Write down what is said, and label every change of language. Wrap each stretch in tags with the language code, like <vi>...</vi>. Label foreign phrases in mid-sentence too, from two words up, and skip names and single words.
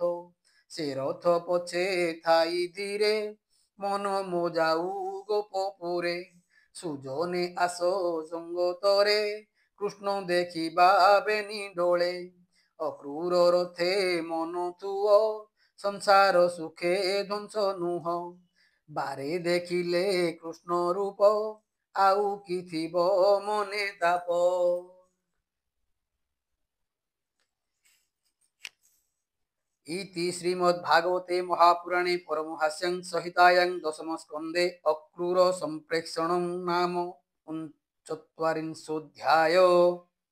<or>ସେ ରଥ ପଛେ ଥାଇ ଧୀରେ ମନ ମୋ ଯାଉ ଗୋପପୁରେ ସୁଜନେ ଆସ ସଙ୍ଗତରେ କୃଷ୍ଣ ଦେଖିବା ବେନି ଡୋଳେ ଅକ୍ରୂର ରଥେ ମନ ତୁଅ ସଂସାର ସୁଖେ ଧ୍ୱଂସ ନୁହ ବାରେ ଦେଖିଲେ କୃଷ୍ଣ ରୂପ ଆଉ କି ଥିବ ମନେ ତାପ।</or> <sa>इति श्रीमद्भागवते महापुराणे परमहास्यं संहितायां दशमस्कन्धे अक्रूर संप्रेक्षणं नाम 39 अध्याय।</sa>